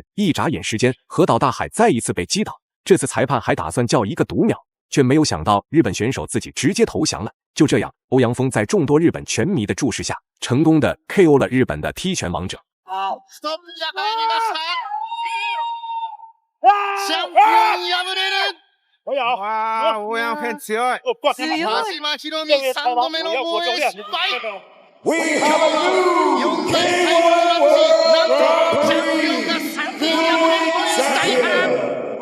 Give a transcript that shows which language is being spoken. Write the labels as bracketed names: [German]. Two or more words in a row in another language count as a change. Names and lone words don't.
[Chinese] 一眨眼时间，河岛大海再一次被击倒，这次裁判还打算叫一个读秒，却没有想到日本选手自己直接投降了。就这样，欧阳锋在众多日本拳迷的注视下，成功的 KO 了日本的踢拳王者。 [Japanese] ストップが入りました。チャンピオン敗れる。わあ、オーヤンフェン強い。真島ひろみ3度目の防衛失敗。4回最後のマッチ、なんとチャンピオンが3回敗れるという大波乱。